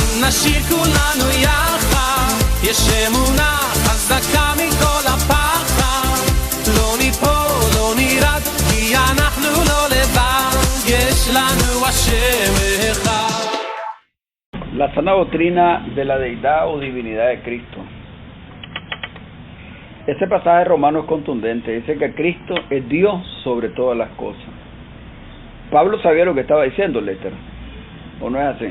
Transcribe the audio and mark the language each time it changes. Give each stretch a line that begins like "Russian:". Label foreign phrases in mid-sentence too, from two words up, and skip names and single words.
Hebrew: נשיר כולנו יחד, יש אמונה חזקה מכל הפחד, לא ניפול, לא נרד, כי אנחנו לא לבד, יש לנו השם אחד.
Spanish: La sana doctrina de la deidad o divinidad de Cristo. Este pasaje de Romanos es contundente, dice que Cristo es Dios sobre todas las cosas. Pablo sabía lo que estaba diciendo, Lester, ¿o no es así?